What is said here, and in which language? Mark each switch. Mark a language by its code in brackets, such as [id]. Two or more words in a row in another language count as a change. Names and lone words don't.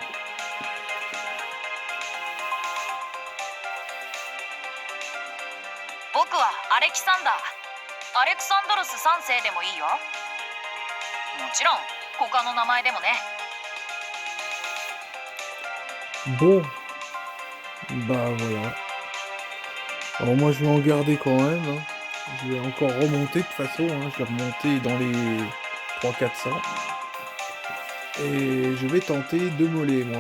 [ja] 僕はアレキサンダー。アレクサンドロス3世でもいいよ。もちろん他の名前でもね。 [fr] Bon, bah voilà. Alors moi je vais en garder quand même. Hein. Je vais encore remonter de toute façon. Hein. Je vais remonter dans les 300-400. Et je vais tenter de moller moi.